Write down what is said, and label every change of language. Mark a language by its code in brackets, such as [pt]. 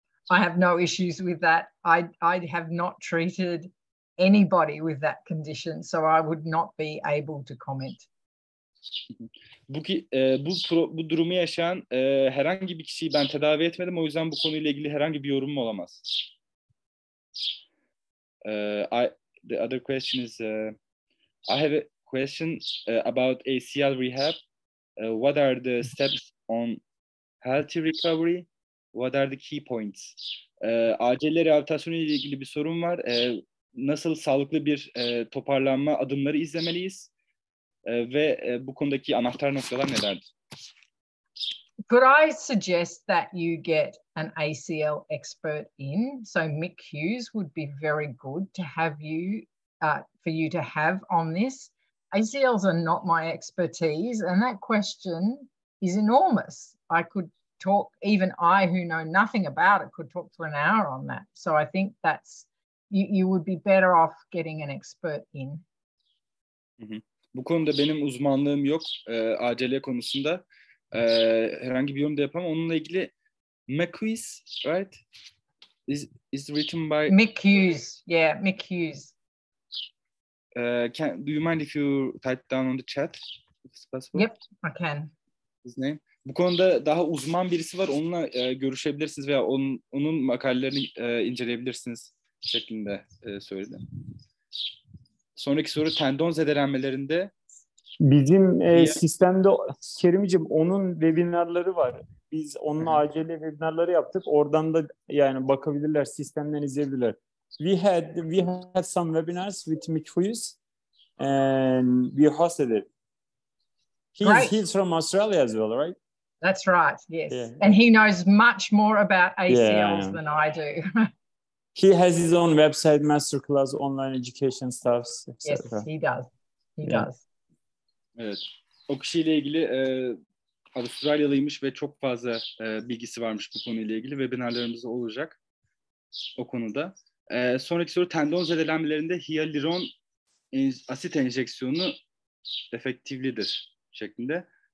[en] I have no issues with that. I have not treated anybody with that condition, so I would not be able to comment. [tr] Bu durumu yaşayan herhangi bir kişiyi ben tedavi etmedim. O yüzden bu konuyla ilgili herhangi bir yorumum olamaz. [en] The other question is, I have a question about ACL rehab. What are the steps on healthy recovery? What are the key points? [tr] ACL rehabilitasyonu ile ilgili bir sorun var. Nasıl sağlıklı bir toparlanma adımları izlemeliyiz? Ve bu konudaki anahtar noktalar nelerdir? [en] Could I suggest that you get an ACL expert in? So Mick Hughes would be very good to have you, for you to have on this. ACLs are not my expertise, and that question is enormous. I could talk, even I who know nothing about it could talk for an hour on that. So I think that's, you would be better off getting an expert in. [tr] Bu konuda benim uzmanlığım yok. ACL konusunda herhangi bir yorum da yapamam. Onunla ilgili [en] McQuiz, right? Is written by Mick Hughes. Yeah, Mick Hughes. Do you mind if you type down on the chat? If it's possible? Yep, I can. His name. [tr] Bu konuda daha uzman birisi var. Onunla görüşebilirsiniz veya onun makalelerini inceleyebilirsiniz şeklinde söyledi. Sonraki soru tendon zedelenmelerinde. Bizim sistemde Kerimciğim onun webinarları var. Biz onun ACL webinarları yaptık. Oradan da yani bakabilirler, sistemden izleyebilirler. [en] We had some webinars with Mikuyus and we hosted it. He's from Australia as well, right? That's right, yes. Yeah. And he knows much more about ACLs than I do. He has his own website, masterclass, online education stuff, etc. Yes, he does. He does. [tr] Evet. O kişiyle ilgili Avustralyalıymış ve çok fazla bilgisi varmış bu konuyla ilgili. Webinarlarımız olacak o konuda. Sonraki soru tendon zedelenmelerinde hyaluron asit enjeksiyonu efektiflidir şeklinde.